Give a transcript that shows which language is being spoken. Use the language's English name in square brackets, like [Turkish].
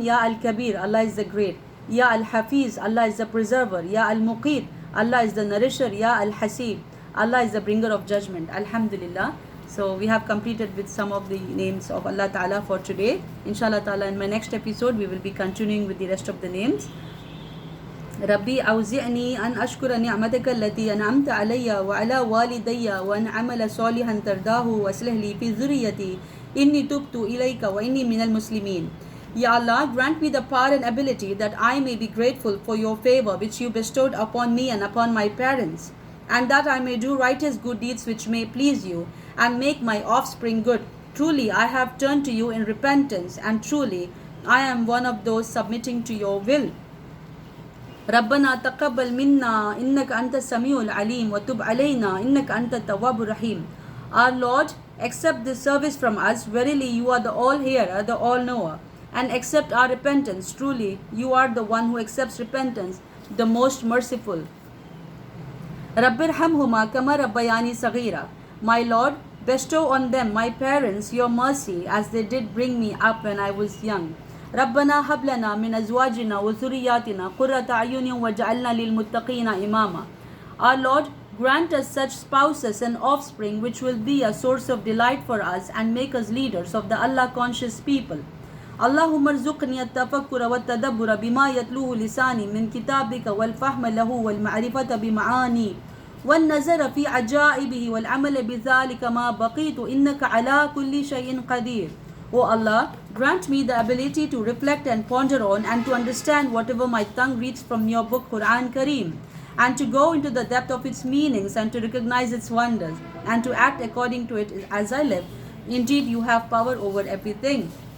[English] Ya Al-Kabir, Allah is the great. Ya Al-Hafiz, Allah is the preserver. Ya Al-Muqit, Allah is the nourisher. Ya Al-Hasib, Allah is the bringer of judgment. Alhamdulillah. So we have completed with some of the names of Allah Ta'ala for today. Inshallah Ta'ala, in my next episode, we will be continuing with the rest of the names. [Arabic] ربي أوزعني أن أشكر نعمتك التي أنعمت علي وعلى والدي وأن أعمل صالحا ترضاه وأصلح لي في ذريتي إني تبت إليك وإني من المسلمين. [English] Ya Allah, grant me the power and ability that I may be grateful for your favor which you bestowed upon me and upon my parents, and that I may do righteous good deeds which may please you, and make my offspring good. Truly I have turned to you in repentance, and truly I am one of those submitting to your will. [Arabic] ربنا تقبل منا إنك أنت السميع العليم وتب علينا إنك أنت التواب الرحيم. [English] Our Lord, accept this service from us. Verily you are the all-hearer, the all-knower. And accept our repentance. Truly you are the one who accepts repentance, the most merciful. [Arabic] Rabbirhamhuma kama rabbayani saghira. [English] My Lord, bestow on them, my parents, your mercy as they did bring me up when I was young. [Arabic] ربنا هب لنا من أزواجنا وذرياتنا قرة أعين وجعلنا للمتقين إماما. [English] Our Lord, grant us such spouses and offspring which will be a source of delight for us and make us leaders of the Allah-conscious people. [Arabic] اللهم ارزقني التفكر والتدبر بما يتلوه لساني من كتابك والفهم له والمعرفة بمعاني والنظر في عجائبه والعمل بذلك ما بقيت إنك على كل شيء قدير. [English] O Allah, grant me the ability to reflect and ponder on and to understand whatever my tongue reads from your book Quran Kareem, and to go into the depth of its meanings and to recognize its wonders and to act according to it as I live. Indeed, you have power over everything.